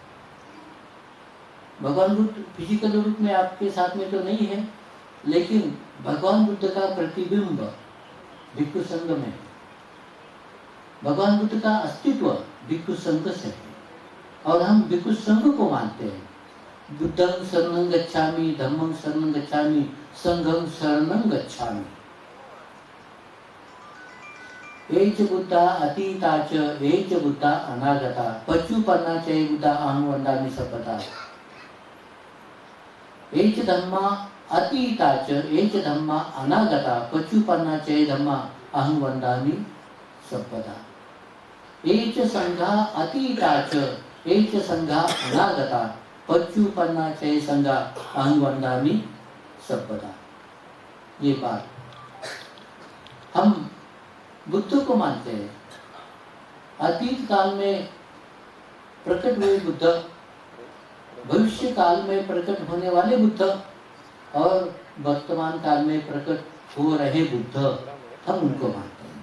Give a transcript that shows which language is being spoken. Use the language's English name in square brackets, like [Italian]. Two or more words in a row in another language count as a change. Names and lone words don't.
[Hindi] भगवान बुद्ध फिजिकल रूप में आपके साथ में तो नहीं है, लेकिन भगवान बुद्ध का प्रतिबिंब भिक्षु संघ में है। भगवान बुद्ध का अस्तित्व भिक्षु संघ से है और हम भिक्षु संघ को मानते हैं। [Pali] बुद्धं शरणं गच्छामि, धम्मं शरणं गच्छामि, संघं शरणं गच्छामि। एच बुद्धा अतीता च एच बुद्धा अनागता, पचुपन्ना च बुद्धा अहं वन्दामि सर्वदा। एच धम्मा अतीता च एच धम्मा अनागता, पचुपन्ना च धम्मा अहं वन्दामि सर्वदा। एच संघा अतीता च एच संघा अनागता, पचुपन्ना च संघा अहं वन्दामि सर्वदा। [Hindi] ये बात हम बुद्ध को मानते हैं। अतीत काल में प्रकट हुए बुद्ध, भविष्य काल में प्रकट होने वाले बुद्ध और वर्तमान काल में प्रकट हो रहे बुद्ध, हम उनको मानते हैं।